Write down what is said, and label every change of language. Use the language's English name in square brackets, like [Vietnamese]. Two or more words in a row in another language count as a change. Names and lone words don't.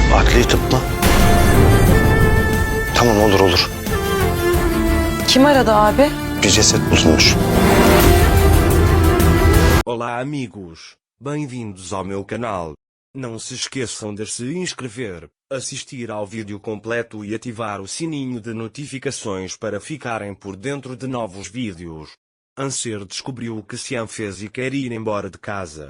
[Turkish] Adli tıp mı? Tamam, olur olur. Kim aradı abi? Bir ceset bulunmuş. [Portuguese] Olá amigos, bem-vindos ao meu canal. Não se esqueçam de se inscrever, assistir ao vídeo completo e ativar o sininho de notificações para ficarem por dentro de novos vídeos. Anser descobriu o que Xian fez e quer ir embora de casa.